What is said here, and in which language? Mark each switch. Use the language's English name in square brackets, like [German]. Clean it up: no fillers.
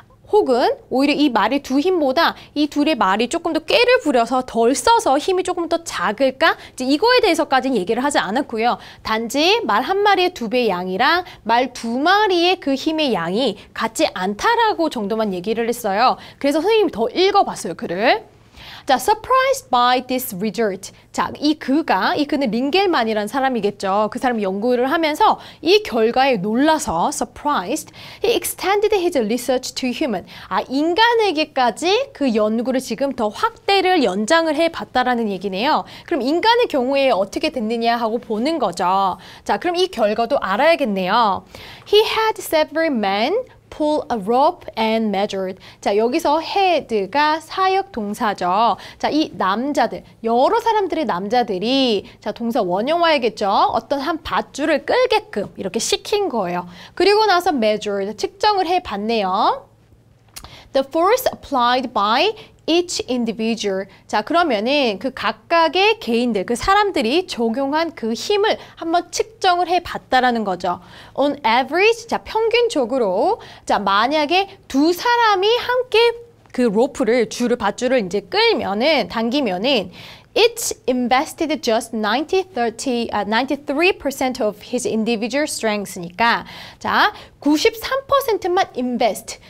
[Korean] 혹은 오히려 이 말의 두 힘보다 이 둘의 말이 조금 더 꾀를 부려서 덜 써서 힘이 조금 더 작을까? 이제 이거에 대해서까지는 얘기를 하지 않았고요. 단지 말 한 마리의 두 배의 양이랑 말 두 마리의 그 힘의 양이 같지 않다라고 정도만 얘기를 했어요. 그래서 선생님이 더 읽어봤어요, 글을. [English] 자, surprised by this result. [Korean] 자, 이 그는 링겔만이라는 사람이겠죠. 그 사람이 연구를 하면서 이 결과에 놀라서 surprised, [English] he extended his research to human. [Korean] 인간에게까지 그 연구를 지금 더 확대를 연장을 해봤다라는 얘기네요. 그럼 인간의 경우에 어떻게 됐느냐 하고 보는 거죠. 자, 그럼 이 결과도 알아야겠네요. [English] He had several men pull a rope and measured. [Korean] 자, 여기서 had가 사역 동사죠. 자, 이 남자들, 여러 사람들의 남자들이 자, 동사 원형화야겠죠. 어떤 한 밧줄을 끌게끔 이렇게 시킨 거예요. 그리고 나서 measured, 측정을 해봤네요. [English] The force applied by each individual. [Korean] 자, 그러면은 그 각각의 개인들, 그 사람들이 적용한 그 힘을 한번 측정을 해봤다라는 거죠. [English] On average, [Korean] 자, 평균적으로, 자, 만약에 두 사람이 함께 그 밧줄을 이제 당기면은 [English] Each invested just 93% of his individual strengths [Korean] 니까 자, 93%만 invest.